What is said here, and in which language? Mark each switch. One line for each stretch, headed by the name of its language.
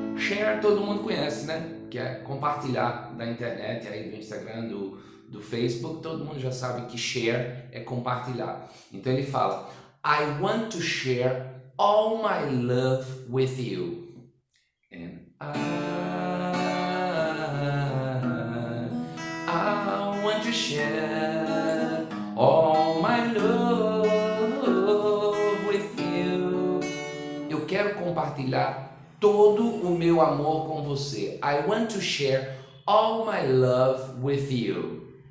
Portuguese: Share todo mundo conhece, né? Que é compartilhar da internet, aí do Instagram, do Facebook, todo mundo já sabe que share é compartilhar. Então ele fala,
English: I want to share all my love with you. And I want to share all my love with you.
Portuguese: Eu quero compartilhar todo o meu amor com você.
English: I want to share all my love with you.